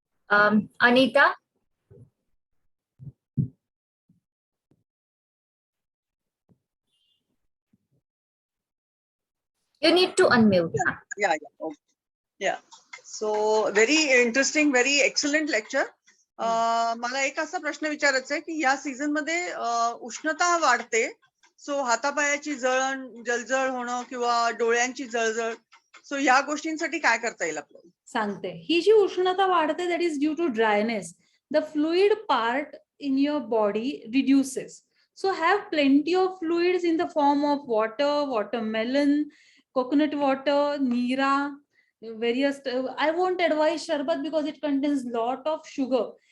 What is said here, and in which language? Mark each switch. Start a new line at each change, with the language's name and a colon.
English: Anita, you need to unmute. Yeah. Okay. Yeah. So very interesting, very excellent lecture.
Marathi: मला एक असा प्रश्न विचारायचा आहे की या सीझन मध्ये उष्णता वाढते, सो हातापायाची जळजळ होणं किंवा डोळ्यांची जळजळ, सो या गोष्टींसाठी काय करता येईल आपल्याला? सांगते, ही जी उष्णता वाढते,
English: that is due to dryness. The fluid part in your body reduces. So have plenty of fluids in the form of water, watermelon, coconut water, neera, various. I won't advise sharbat because it contains lot of sugar.